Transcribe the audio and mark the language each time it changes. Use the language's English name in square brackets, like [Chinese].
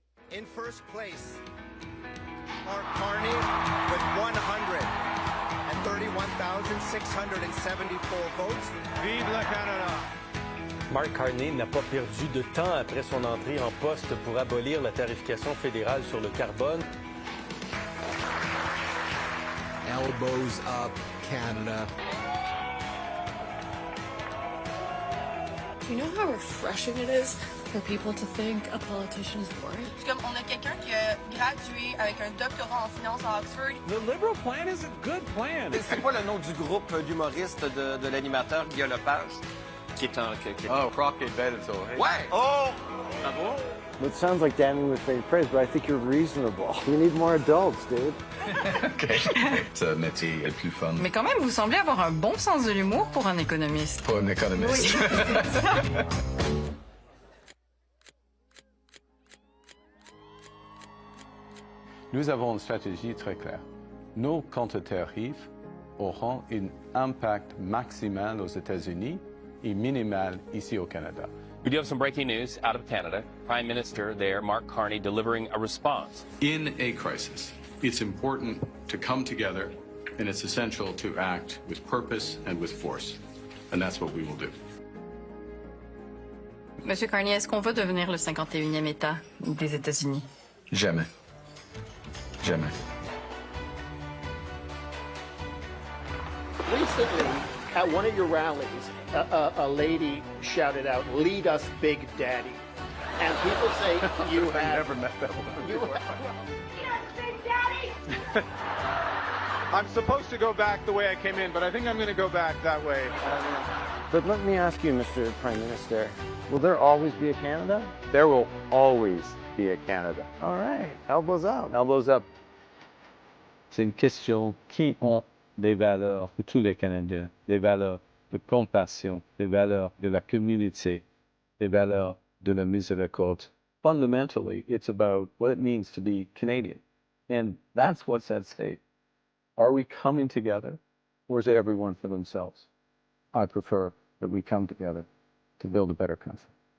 [English] In first place, Mark Carney with 131,674 votes. [French] Vive le Canada! Mark Carney n'a pas perdu de temps après son entrée en poste pour abolir la tarification fédérale sur le carbone. [English] Elbows up, Canada. Do you know how refreshing it is for people to think a politician is boring? [French] Comme on a quelqu'un qui a gradué avec un doctorat en finance à Oxford. [English] The Liberal plan is a good plan. [French] C'est quoi le nom du groupe d'humoristes de l'animateur Guillaume Lepage? Qui est un... Oh, Crockett Beto. Hey. Ouais! Oh! Bravo! [English] It sounds like damning with faint praise, but I think you're reasonable. We need more adults, dude. Okay. [French] C'est le métier le plus fun. Mais quand même, vous semblez avoir un bon sens de l'humour pour un économiste. Pas un économiste. Oui. Nous avons une stratégie très claire. Nos contre-tarifs auront un impact maximal aux États-Unis et minimal ici au Canada. [English] We do have some breaking news out of Canada. Prime Minister there, Mark Carney, delivering a response. In a crisis, it's important to come together, and it's essential to act with purpose and with force. And that's what we will do. [French] Monsieur Carney, est-ce qu'on va devenir le 51e État des États-Unis? Jamais. Jamais. [English] Recently, at one of your rallies, a lady shouted out, "Lead us, Big Daddy." And people say you have... I never met that woman. Yes, Big Daddy! I'm supposed to go back the way I came in, but I think I'm going to go back that way. But let me ask you, Mr. Prime Minister, will there always be a Canada? There will always be a Canada. All right, elbows up. Elbows up. [French] C'est une question qui ont des valeurs pour tous les Canadiens, des valeurs de compassion, des valeurs de la communauté, des valeurs de la miséricorde. [English] Fundamentally, it's about what it means to be Canadian. And that's what's at stake. Are we coming together, or is it everyone for themselves? I prefer that we come together to build a better country.